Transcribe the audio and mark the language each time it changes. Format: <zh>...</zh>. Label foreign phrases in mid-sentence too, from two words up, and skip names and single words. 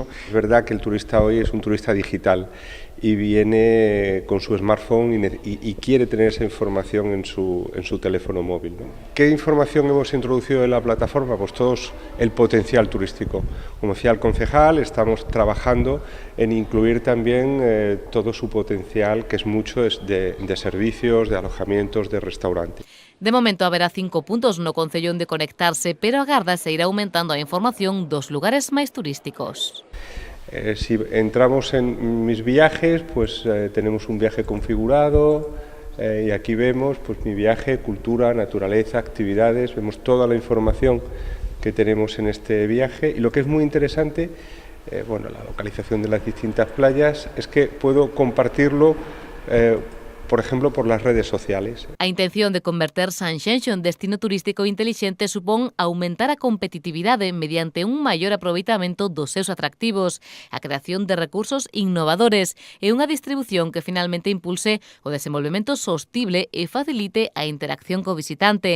<es>Es verdad que el turista hoy es un turista digital y viene con su smartphone y quiere tener esa información en su teléfono móvil, ¿no? ¿Qué información hemos introducido en la plataforma? Pues todo el potencial turístico. Como decía el concejal, estamos trabajando en incluir también todo su potencial, que es mucho de servicios, de alojamientos, de restaurantes.</es> <gl>De momento haberá 5 puntos no concello onde conectarse, pero agarda se irá aumentando a información dos lugares máis turísticos.</gl> <es>Si entramos en mis viajes, pues tenemos un viaje configurado y aquí vemos pues mi viaje, cultura, naturaleza, actividades, vemos toda la información que tenemos en este viaje y lo que es muy interesante, bueno, la localización de las distintas playas, es que puedo compartirlo por ejemplo, por las redes sociales.</es> <gl>A intención de converter Sanxenxo en destino turístico intelixente supón aumentar a competitividade mediante un maior aproveitamento dos seus atractivos, a creación de recursos innovadores e unha distribución que finalmente impulse o desenvolvemento sostible e facilite a interacción co visitante.</gl>